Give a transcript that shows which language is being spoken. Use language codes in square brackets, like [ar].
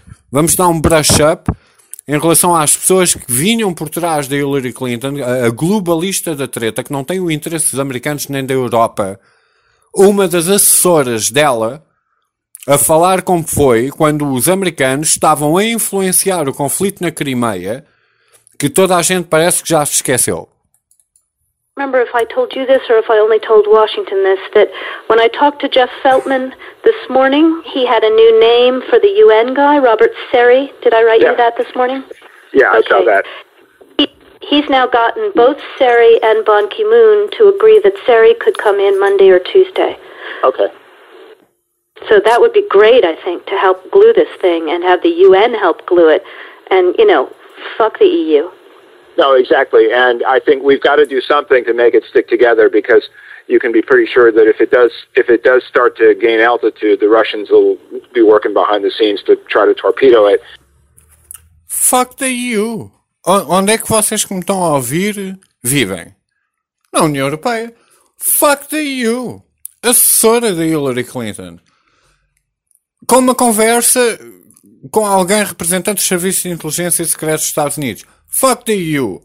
[pt] vamos dar um brush up em relação às pessoas que vinham por trás da Hillary Clinton, a globalista da treta, que não tem o interesse dos americanos nem da Europa, uma das assessoras dela, a falar como foi quando os americanos estavam a influenciar o conflito na Crimeia, que toda a gente parece que já se esqueceu. [en] Remember if I told you this or if I only told Washington this, that when I talked to Jeff Feltman this morning, he had a new name for the UN guy, Robert Seri. Did I write you that this morning? Yeah, okay. I saw that. He's now gotten both Seri and Ban Ki-moon to agree that Seri could come in Monday or Tuesday. Okay. So that would be great, I think, to help glue this thing and have the UN help glue it. And, you know, fuck the EU. No, exactly. And I think we've got to do something to make it stick together, because you can be pretty sure that if it does start to gain altitude, the Russians will be working behind the scenes to try to torpedo it. Fuck the EU. [pt] Onde é que vocês que me estão a ouvir vivem? Na União Europeia. [en] Fuck the EU. [pt] Assessora de Hillary Clinton. Com uma conversa com alguém representante dos serviços de inteligência e secretos dos Estados Unidos. [en] Fuck the EU.